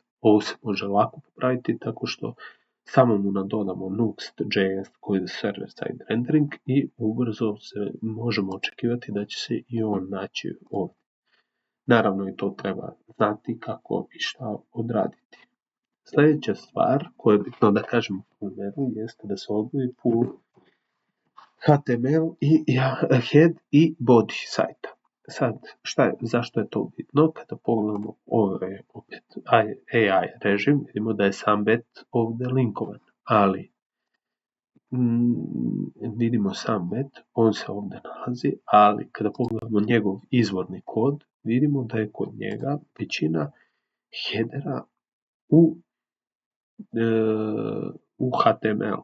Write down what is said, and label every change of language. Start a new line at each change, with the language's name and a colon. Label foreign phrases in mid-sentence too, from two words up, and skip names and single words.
Bosnian: Ovo se može lako popraviti tako što samo mu nadodamo Nuxt.js koji je
English: server-side rendering
Bosnian: i ubrzo se možemo očekivati da će se i on naći ovdje. Naravno i to treba znati kako i šta odraditi. Sljedeća stvar koju je bitno da kažemo u programeru jeste da se odvoji
English: full HTML
Bosnian: i head i body sajta. Sad, zašto je to bitno? Kada pogledamo opet AI režim, vidimo da je sam bet ovdje linkovan, ali vidimo sam bet, on se ovdje nalazi, ali kada pogledamo njegov izvorni kod, vidimo da je kod njega većina headera u HTML.